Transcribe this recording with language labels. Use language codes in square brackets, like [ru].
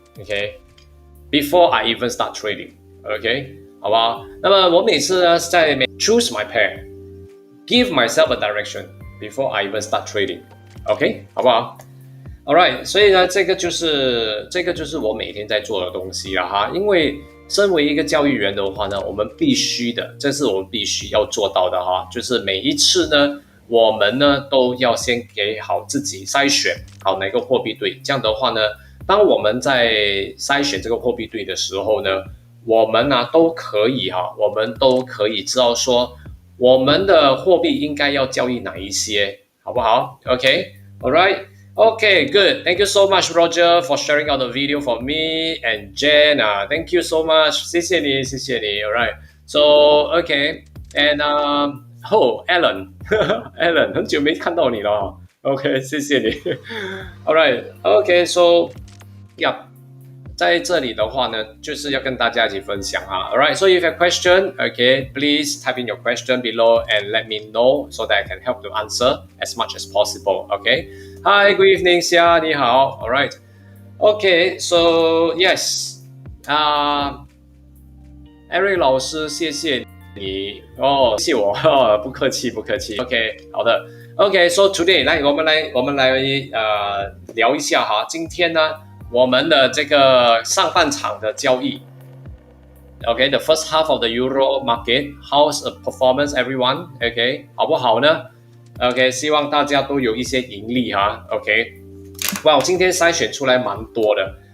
[en] Okay, before I even start trading. Okay, [zh] 好不好？那么我每次呢在 [en] choose my pair, give myself a direction before I even start trading. [zh] OK， 好不好？ [en] Alright， [zh] 所以呢，这个就是我每天在做的东西了哈。因为身为一个教育员的话呢，我们必须的，这是我们必须要做到的哈。就是每一次呢，我们呢都要先给好自己筛选好哪个货币对。这样的话呢，当我们在筛选这个货币对的时候呢，我们呢都可以我们都可以知道说我们的货币应该要交易哪一些，好不好 ？ [en] OK，Alright。Okay, good. Thank you so much, Roger, for sharing out the video for me and Jen. Thank you so much. [zh] 谢谢你，谢谢你。 [en] All right. So, okay. [zh] And Alan, Alan, 很久没看到你了。 [en] OK， [zh] 谢谢你。 [en] All right. Okay. So, yeah. [zh] 在这里的话呢，就是要跟大家一起分享啊。 [en] Alright, so if you have a question, okay, please type in your question below and let me know so that I can help to answer as much as possible. Okay. Hi, good evening, Xia. [zh] 你好。 [en] Alright. Okay, so yes. [zh] Eric 老师，谢谢你哦，谢谢我，不客气，不客气。 OK， 好的。 [en] OK, so today [zh] 我们来聊一下哈，今天呢。我们的这个上半场的交易 [en] ，OK, the first half of the Euro market, how's the performance, everyone? [zh] OK, 好不好呢 ？OK, 希望大家都有一些盈利哈。 OK， 哇，我今天筛选出来蛮多的。